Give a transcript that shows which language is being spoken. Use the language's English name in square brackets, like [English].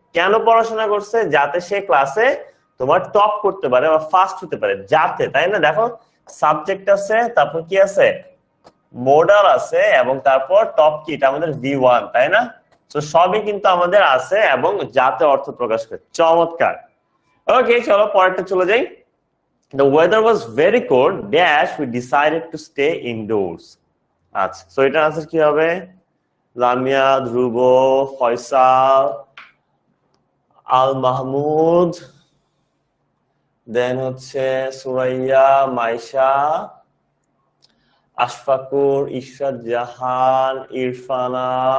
[Bangla] কেন পড়াশোনা করছে? যাতে সে ক্লাসে তোমার টপ করতে পারে বা ফার্স্ট হতে পারে, যাতে, তাই না? দেখো সাবজেক্ট আছে, তারপর কি আছে? মডাল আছে, এবং তারপর টপ কি, এটা আমাদের V1, তাই না? তো সবই কিন্তু আমাদের আছে এবং যাতে অর্থ প্রকাশ করে। চমৎকার। ওকে, চলো পরেরটা চলে যাই। [English] The weather was very cold dash we decided to stay indoors. [Bangla] আচ্ছা, সো এটার আনসার কি হবে? লামিয়া, ধ্রুব, ফয়সাল, আল মাহমুদ, দেন হচ্ছে সুরাইয়া, মাইশা, আশফাকুর, ইশরাত জাহান, ইরফানা।